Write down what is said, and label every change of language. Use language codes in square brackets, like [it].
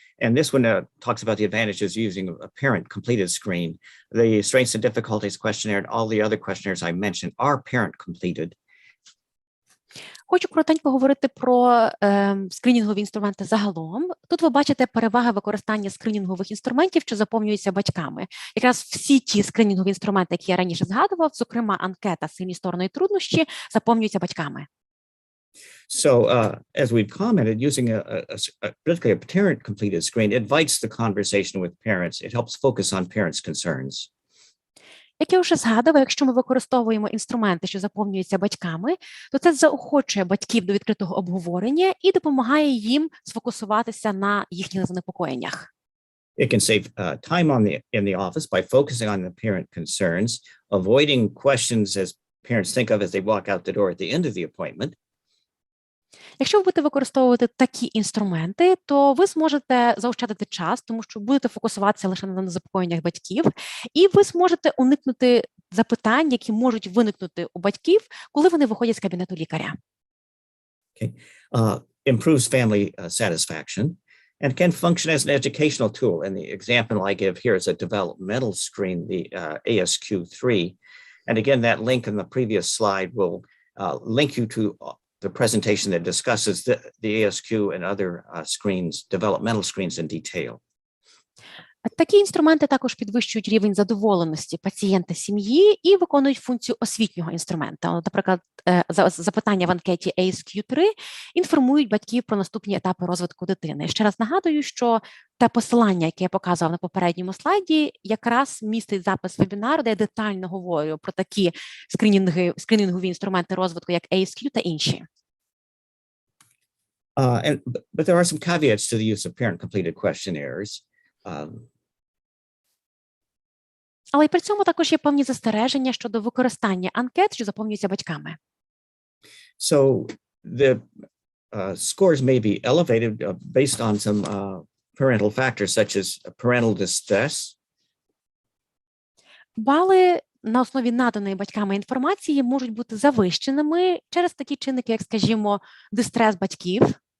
[en] And this one talks about the advantages using a parent completed screen. The strengths and difficulties questionnaire and all the other questionnaires I mentioned are parent completed. [uk] Хочу коротенько говорити про скринінгові інструменти загалом. Тут ви бачите переваги використання скринінгових інструментів, що заповнюються батьками. Якраз всі ті скринінгові інструменти, які я раніше згадував, зокрема анкета «Сильні сторони і труднощі», заповнюються батьками. [en] So as we've commented, using particularly a parent-completed screen invites the conversation with parents. It helps focus on parents' concerns. [uk] Як я вже згадувала, якщо ми використовуємо інструменти, що заповнюються батьками, то це заохочує батьків до відкритого обговорення і допомагає їм сфокусуватися на їхніх занепокоєннях. [en] It can save time in the office by focusing on the parent concerns, avoiding questions as parents think of as they walk out the door at the end of the appointment. [uk] Якщо ви будете використовувати такі інструменти, то ви зможете заощадити час, тому що будете фокусуватися лише на занепокоєннях батьків, і ви зможете уникнути запитань, які можуть виникнути у батьків, коли вони виходять з кабінету лікаря. [en] Okay. Improves family satisfaction and can function as an educational tool. And the example I give here is a developmental screen, the ASQ3. And again, that link in the previous slide will link you to the presentation that discusses the ASQ and other screens, developmental screens in detail. [uk] Такі інструменти також підвищують рівень задоволеності пацієнта сім'ї і виконують функцію освітнього інструмента. Наприклад, запитання в анкеті ASQ-3 інформують батьків про наступні етапи розвитку дитини. Ще раз нагадую, що те посилання, яке я показував на попередньому слайді, якраз містить запис вебінару, де я детально говорю про такі скринінгові інструменти розвитку, як ASQ та інші. [en] But there are some caveats to the use of parent-completed questionnaires. [uk] Але й при цьому також є певні застереження щодо використання анкет, що заповнюються батьками. [en] So the scores may be elevated based on some parental factors such as parental distress. [uk] Бали на основі наданої батьками інформації можуть бути завищеними через такі чинники, як, скажімо, дистрес батьків.